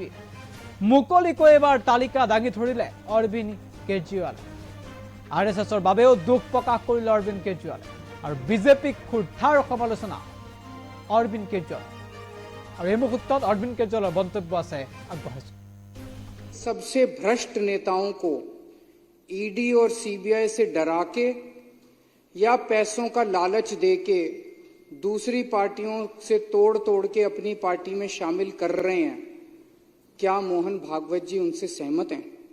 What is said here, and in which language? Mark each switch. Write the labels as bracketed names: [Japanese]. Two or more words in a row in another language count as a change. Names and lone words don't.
[Assamese] মুকলিকৈ এবাৰ তালিকা দাঙি ধৰিলে অৰবিন্দ কেজৰিৱালে। আৰএছএছৰ বাবেও দুখ প্ৰকাশ কৰিলে অৰবিন্দ কেজৰিৱালে আৰু বিজেপিক ক্ষুদ্ধাৰ সমালোচনা অৰবিন্দ কেজৰিৱাল। আৰু এই মুহূৰ্তত অৰবিন্দ কেজৰিৱালৰ মন্তব্য আছে আগবঢ়াইছো। [Hindi] सबसे भ्रष्ट नेताओं को ईडी और सीबीआई से डरा के या पैसों का लालच देके दूसरी पार्टियों से तोड़ के अपनी पार्टी में शामिल कर रहे हैं। क्या मोहन भागवत जी उनसे सहमत हैं?